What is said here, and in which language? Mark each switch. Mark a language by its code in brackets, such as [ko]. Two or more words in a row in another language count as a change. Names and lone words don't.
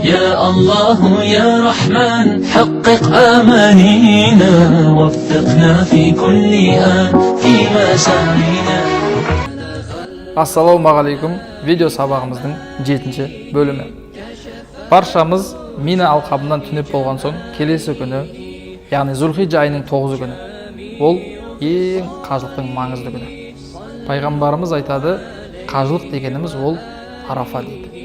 [ar] يا الله يا رحمن حقق آمانينا وفقنا في كل آن في مسارنا. [kk] Ассалаумағалейкум, видео сабағымыздың 7-ші бөлімі. Баршамыз Мина алқабынан түнеп болған соң, келесі күні, яғни Зүлхиджа айының 9 күні, ол ең қажылықтың маңызды күні. Пайғамбарымыз айтады, қажылық дегеніміз ол Арафа дейді.